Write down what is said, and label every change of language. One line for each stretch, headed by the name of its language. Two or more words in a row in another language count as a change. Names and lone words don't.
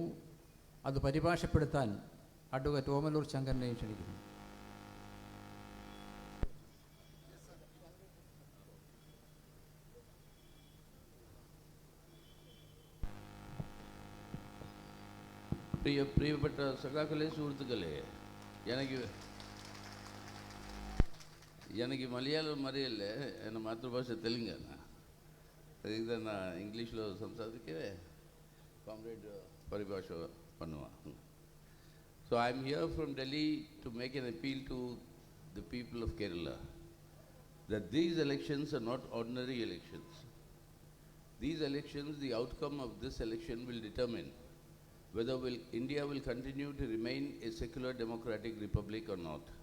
Malayalam: അത് പരിഭാഷപ്പെടുത്താൻ അഡ്വക്കേറ്റ് ഓമലൂർ ശങ്കരനെയും ക്ഷണിക്കുന്നു. പ്രിയപ്പെട്ട സഖാക്കളെ, സുഹൃത്തുക്കളെ,
Tamil: எனக்கு மலையாளம் அறியல. என் மாதృభాష தெலுங்கானா. அதுக்கு தான் நான் இங்கிலீஷில் சம்சாரிக்கவே காம்ரேட் பரிபாஷ பண்ணுவான்.
English: So I am here from Delhi to make an appeal to the people of Kerala that these elections are not ordinary elections. These elections, the outcome of this election will determine whether India will continue to remain a secular democratic republic or not.